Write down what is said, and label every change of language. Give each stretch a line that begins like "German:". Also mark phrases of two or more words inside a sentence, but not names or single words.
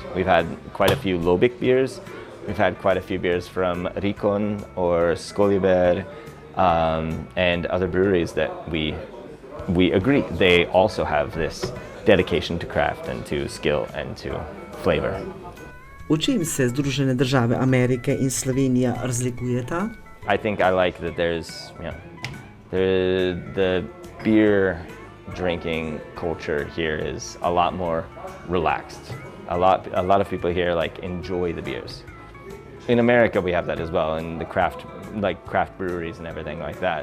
English: We've had quite a few Lobik beers. We've had quite a few beers from Rikon or Skoliber and other breweries that we agree they also have this dedication to craft and to skill and to flavor.
Slovenian: V čem se Združene države Amerike in Slovenija razlikujeta?
English: I think I like that there's, you know, the beer drinking culture here is a lot more relaxed. A lot of people here like enjoy the beers. In America we have that as well, and the craft breweries and everything like that.